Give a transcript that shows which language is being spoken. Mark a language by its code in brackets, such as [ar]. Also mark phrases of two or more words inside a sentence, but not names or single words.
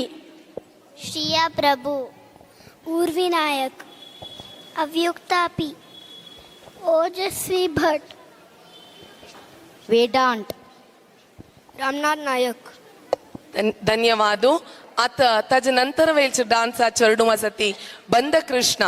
[kok] श्रिया प्रभु, उर्वी नायक, अव्युक्ता पी, ओजस्वी भट, वेदांत, रामनाथ नायक. धन्यवाद. आता ताजे नंतर वेळचे डान्स चेडू आसती बंदकृष्ण.